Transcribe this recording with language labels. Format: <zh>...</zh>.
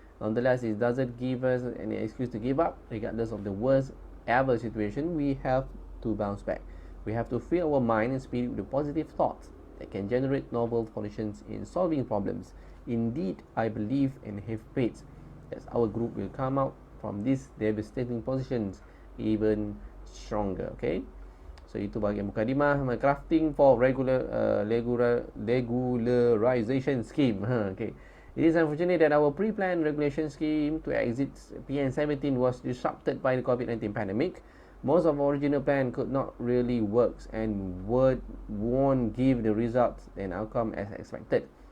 <en>Nonetheless, it doesn't give us any excuse to give up. Regardless of the worst ever situation, we have to bounce back. We have to fill our mind and spirit with positive thoughts that can generate novel solutions in solving problems. Indeed, I believe and have faith that our group will come out from these devastating positions even stronger.</en> <ms>Okay, so itu bahagian mukadimah.</ms> <en>Crafting for regularization scheme. Okay, it is unfortunate that our pre-planned regulation scheme to exit PN17 was disrupted by the COVID-19 pandemic. Most of our original plan could not really work and won't give the results and outcome as expected.</en>